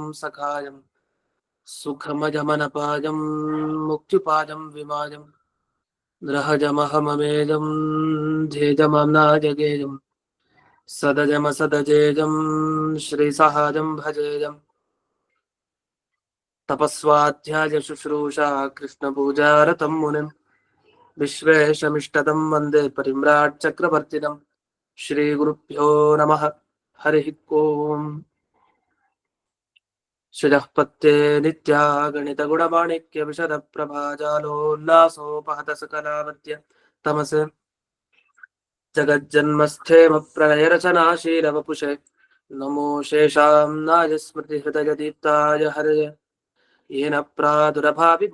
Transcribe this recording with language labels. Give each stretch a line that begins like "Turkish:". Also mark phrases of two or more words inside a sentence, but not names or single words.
Sanskrit: ಸಖಾಯಂ ಸುಖಮಜಮನಪಾಯಂ ಮುಕ್ತಿಪಾದಂ ವಿಮಾಯಂ ನೃಹಜಮಹಮಮೇಜಂ ಧ್ಯೇಜಮನಾಜಗೇಯಂ ಸದಜಮಸದಜೇಜಂ ಶ್ರೀಸಹಾಜಂ ಭಜೇಯಂ ತಪಸ್ವಾಧ್ಯಾಯ ಶುಶ್ರೂಷಾ ಕೃಷ್ಣಪೂಜಾರತಂ ಮುನಿಂ ವಿಶ್ವೇಶಮಿಷ್ಟದಂ ವಂದೇ ಪರಿಮ್ರಾಟ್ ಚಕ್ರವರ್ತಿನಂ. ಶ್ರೀ ಗುರುಭ್ಯೋ ನಮಃ. ಹರಿ ಓಂ. ಶ್ರೀಪತ್ತೇ ನಿತ್ಯಾ ಗಣಿತ ಗುಣಮಾಣಿಕ್ಯ ವಿಶದ ಪ್ರಭಾಜಾಲೋಲ್ಲಾಸೋಪಹತ ಸಕಲಾವತ್ಯ ತಮಸ ಜಗಜ್ಜನ್ಮಸ್ಥೇಮ ಪ್ರಳಯ ರಚನಾಶೀಲ ವಪುಷೆ ನಮೋ ಶೇಷಾಂನಾಯ ಸ್ಮೃತಿ ಹೃದಯ ದೀಪ್ತಾಯ ಹರಯ ಯೇನ ಪ್ರಾದುರಭಾವಿ